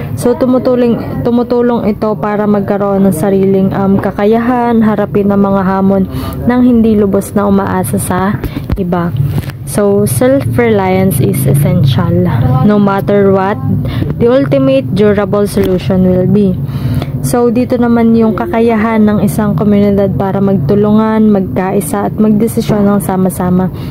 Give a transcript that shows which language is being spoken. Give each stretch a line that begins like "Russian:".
Filipino: So tumutulong ito para magkaroon ng sariling kakayahan, harapin ang mga hamon nang hindi lubos na umaasa sa iba.
English: So self-reliance is essential no matter what the ultimate durable solution will be.
Filipino: So dito naman yung kakayahan ng isang komunidad para magtulungan, magkaisa at magdesisyon ng sama-sama.